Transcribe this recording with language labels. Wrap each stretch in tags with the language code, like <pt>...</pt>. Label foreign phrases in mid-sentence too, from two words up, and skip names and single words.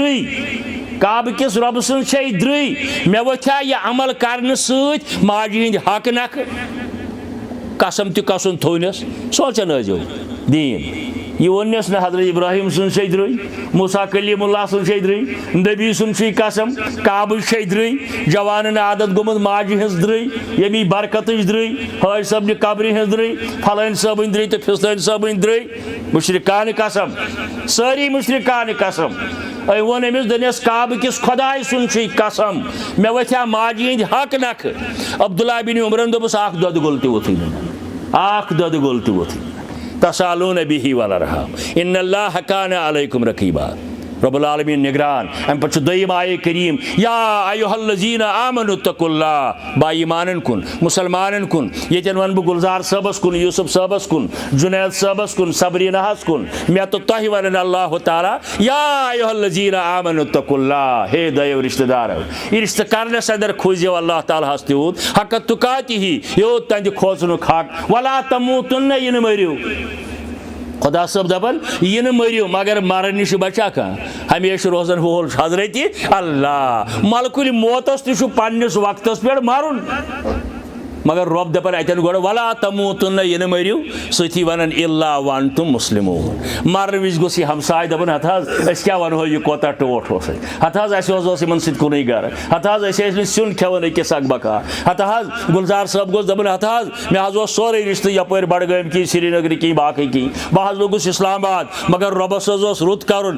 <ks>درٕے کعبہٕ کِس رۄبہٕ سٕنٛز چھے درٕے مےٚ ؤتھیا یہِ عمل کرنہٕ سۭتۍ ماجہِ ہٕنٛدۍ حق نکھٕ قسم تہِ کسُن تھوونس سونٛچان ٲسۍزیو دیٖن یہِ ووٚننس نہٕ حضرت ابراہیم سٕنٛز چھے درٕے موسا کلیم اللہ سٕنٛز چھے درٕے نبی سُنٛد چھُے قسم کعبٕچ چھے درٕے جوانن عادت گوٚمُت ماجہِ ہٕنٛز درٕے ییٚمی برکتٕچ درٕے حٲج صٲبنہِ قبرِ ہٕنٛز درٕے پھلٲنۍ صٲبٕنۍ درٕے تہٕ فِستٲنۍ صٲبٕنۍ درٕے مُشرِکانہِ قسم سٲری مُشرِکانہِ قسم ون أمس دنس کعبہ کس خداے سن قسم مے وتھیا ماجہِ ہٕنٛدۍ حق نکھٕ عبداللہ بن عمرن دوٚپُس اکھ دۄدٕ گول تہِ ووتھٕے نہٕ اکھ دۄدٕ گول تہِ ووتھٕے</ks> <ar>تسالون بِہِ والارحام ان اللہ کان علیکم رقیبا رب العالمین</ar> <ks>نگران ام پتہ دویم آیے کریم</ks> <ar>یا ایھا الذین آمنوا اتقوا اللہ</ar> <ks>با ایمانن کن مسلمانن کن یتن ون بہ گلزار صٲبس کن یوسف صٲبس کن جنید صٲبس کن صبریٖناہس کن مے تو تۄہہِ ونن اللہ تعالیٰ</ks> <ar>یا ایھا الذین آمنوا اتقوا اللہ</ar> <ks>ہے دۄیو رشتہ دارو یہ رشتہ کرنس اندر کھوٗزِو اللہ تعالیٰ ہس تیوٗت</ks> <ar>حق تُقاتِہ</ar> <ks>یوٗت تہنٛدِ کھوژنُک حق</ks> <ar>ولا تموٗتُنہ</ar> <ks>یہِ نہٕ مٔرِو خدا صٲب دپان یہ نہ مٔرِو مگر مرن نش بچا کانٛہہ ہمیشہ روزن وول حضرتِ اللہ ملکُل موتس تہِ چھُ پننس وقتس پٮ۪ٹھ مرُن مگر رۄب دپان اتٮ۪ن گۄڈٕ</ks> <ar>ولا تموٗتُنہ</ar> <ks>یہِ نہٕ مٔرِو سۭتی ونان</ks> <ar>الا وانتم مسلمون</ar> <ks>مرنہٕ وِزِ گوٚژھ یہِ ہمساے دپان ہتھ حظ أسۍ کیٛاہ ونہو یہِ کوتاہ ٹوٹھ اوس ہتھ حظ اسہِ حظ اوس یِمن سۭتۍ کُنُے گرٕ ہتھ حظ أسۍ ٲسۍ نہٕ سیُن کھٮ۪وان أکِس اکھ بکار ہتھ حظ گُلزار صٲب گوٚژھ دپان ہتھ حظ مےٚ حظ اوس سورُے رشتہٕ یپٲرۍ بڈگٲمۍ کِنۍ سرینگرٕ کِنۍ باقٕے کِنۍ بہٕ حظ لوٚگُس اسلام آباد مگر رۄبس حظ اوس رُت کرُن</ks>